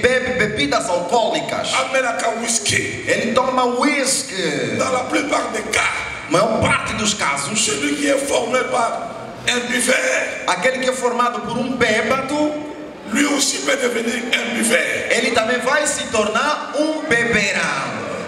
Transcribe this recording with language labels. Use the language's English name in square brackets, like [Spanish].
[Portuguese] bebe bebidas alcoólicas, ele toma whisky, [French] dans la plupart des cas, [Portuguese] maior parte dos casos, [French] celui qui est formé par un buveur, [Portuguese] aquele que é formado por um bêbado, [French] lui aussi peut devenir un buveur. [Portuguese] Ele também vai se tornar um beberão.